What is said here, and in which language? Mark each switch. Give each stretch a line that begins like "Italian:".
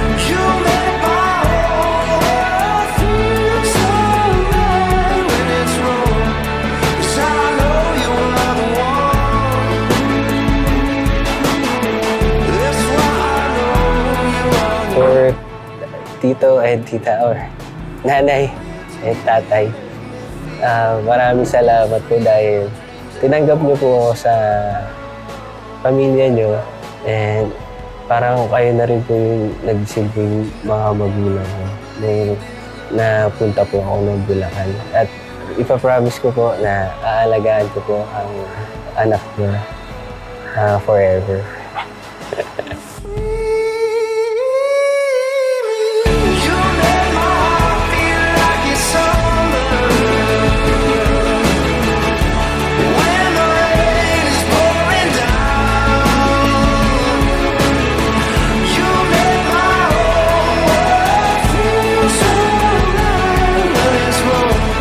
English: You make my whole world feel so right when it's wrong. 'Cause I know you are the one. That's why I know you are the
Filipino: For Tito and Tita or Nanay and Tatay, maraming salamat po dahil tinanggap niyo po ako sa pamilya niyo and parang kayo na rin po yung nagsilbing mga magulang ko na punta po ako ng Bulacan. At ipapromise ko po na aalagaan ko po ang anak niyo forever.
English: You make my heart feel like it's summer. When the rain is pouring down, you make my whole world feel so right when it's wrong.